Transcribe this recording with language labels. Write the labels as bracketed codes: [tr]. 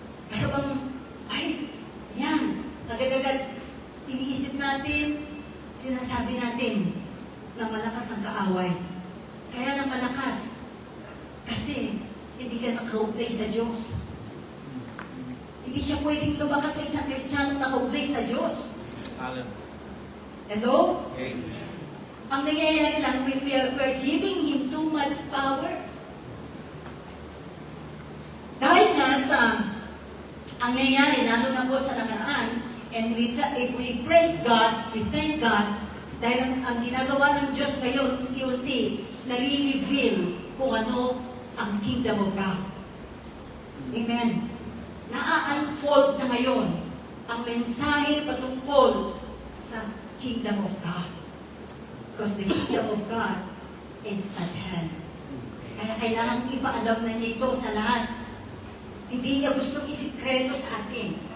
[tl] Kaya bang, ay, yan, agad-agad, iniisip natin, sinasabi natin na malakas ang kaaway. Kaya nang malakas, kasi hindi ka nakaugnay sa Diyos. Hindi siya pwedeng lumakas sa isang Kristiyano nakaugnay sa Diyos. Hallelujah. Hello? Amen. Ang nangyayari lang, [en] we're giving Him too much power. [tl] Dahil nga sa ang nangyayari, lalo na po sa nakaraan, [en] and if we praise God, we thank God, [tl] dahil ang ginagawa ng Diyos ngayon, unti-unti, nare-reveal kung ano ang kingdom of God. Amen. Na-unfold na ngayon ang mensahe patungkol sa kingdom of God. [en] Because the kingdom of God is at hand. [tl] Kaya kailangan ipaalam na niya ito sa lahat. Hindi niya gustong isikreto sa atin.